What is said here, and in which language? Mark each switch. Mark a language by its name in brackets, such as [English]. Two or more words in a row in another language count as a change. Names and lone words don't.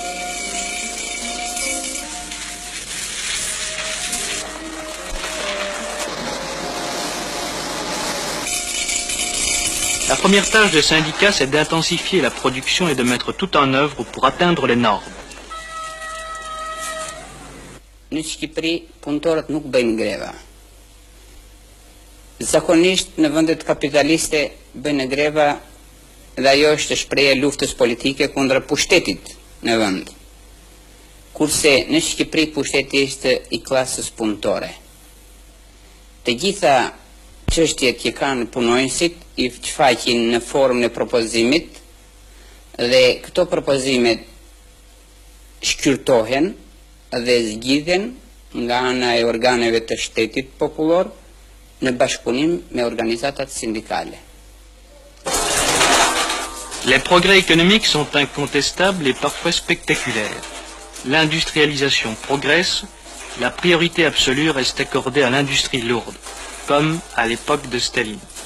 [French] La première tâche des syndicats, c'est d'intensifier la production et de mettre tout en œuvre pour atteindre les normes. [Albanian] Në Shqipëri, punëtorët nuk bëjnë greva. Zakonisht në vendet kapitaliste bëjnë greva dhe ajo është shprehje luftës politike kundër pushtetit në vend. Kurse në Shqipëri pushteti është I klasës punëtore. Të gjitha çështjet që kanë punonësit I shfaqin në formën e propozimit dhe këto propozimet shkyrtohen dhe zgjidhen nga ana e organeve të shtetit popullor në bashkëpunim me organizatat syndicale. [French] Les progrès économiques sont incontestables et parfois spectaculaires. L'industrialisation progresse, la priorité absolue reste accordée à l'industrie lourde, comme à l'époque de Staline.